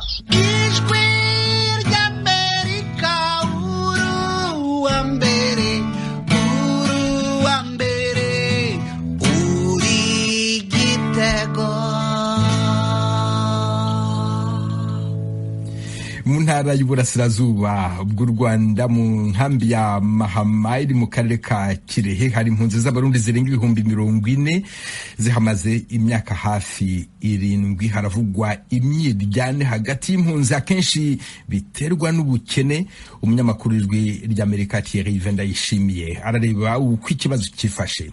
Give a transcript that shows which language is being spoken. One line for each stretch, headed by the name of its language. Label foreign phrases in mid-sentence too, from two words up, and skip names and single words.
Kinyarwanda: Ijwi ry'Amerika uruwa mbere uri Gitego. Mu ntara y'Uburasirazuba bw'u Rwanda mu nkambi ya Mahama iri mu karere ka Kirehe hari impunzi z'abarundi zirenga 40,000 zihamaze imyaka hafi 7. Haravugwa imyiryane hagati y'impunzi akenshi biterwa n'ubukene. Umunyamakuru w'Ijwi ry'Amerika Thierry Vendayishimiye arareba uko ikibazo kifashe.